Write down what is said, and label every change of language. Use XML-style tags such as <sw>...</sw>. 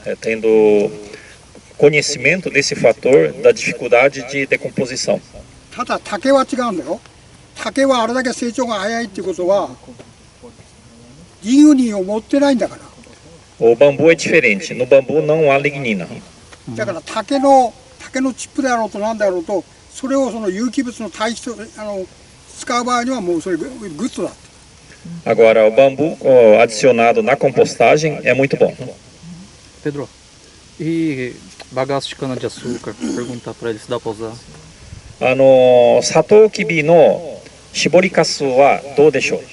<pt>Tendo conhecimento desse fator da dificuldade de decomposição.</pt> <ja>ただ竹は違うんだよ。竹はあれだけ成長が早いっていうことはリグニンを持ってないんだから。</ja> <pt>O bambu é diferente. No bambu não há lignina.</pt> <ja>だから竹のチップであろうとなんであろうと、それをその有機物の堆肥と使う場合にはもうそれグッドだって。</ja> <pt>Agora, o bambu adicionado na compostagem é muito bom. Pedro, e bagaço de cana-de-açúcar, perguntar para ele se dá para usar.</pt> <ja>サトウキビの搾りかすはどうでしょう?</ja>